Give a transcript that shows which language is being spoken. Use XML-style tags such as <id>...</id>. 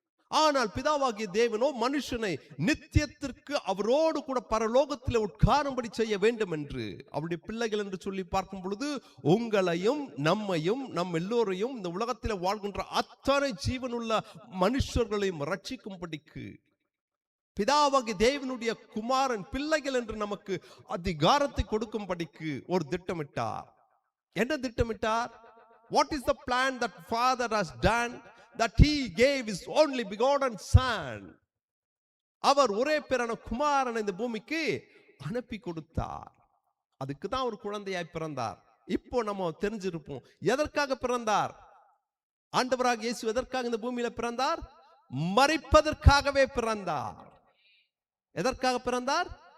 <ta>ஆனால் பிதாவாகிய தேவனோ மனுஷனை நித்தியத்திற்கு அவரோடு கூட பரலோகத்தில் உட்காரும்படி செய்ய வேண்டும் என்று அவருடைய பிள்ளைகள் என்று சொல்லி பார்க்கும் பொழுது உங்களையும் நம்மையும் நம் எல்லோரையும் இந்த உலகத்தில் வாழ்கின்ற அத்தனை ஜீவனுள்ள மனுஷர்களையும் ரட்சிக்கும்படிக்கு பிதாவாகிய தேவனுடைய குமாரன் பிள்ளைகள் என்று நமக்கு அதிகாரத்தை கொடுக்கும்படிக்கு ஒரு திட்டமிட்டார். என்ன திட்டமிட்டார்?</ta> <en>What is the plan that Father has done, that he gave his only begotten son?</en> <ta>அவர் ஒரே பேரான குமாரன் இந்த பூமிக்கு அனுப்பி கொடுத்தார். அதுக்கு தான் ஒரு குழந்தையாய் பிறந்தார். இப்போ நம்ம தெரிஞ்சிருப்போம் எதற்காக பிறந்தார். ஆண்டவராக இயேசு எதற்காக இந்த பூமியில பிறந்தார்? மரிப்பதற்காகவே பிறந்தார். எதற்காக பிறந்தார்?</ta>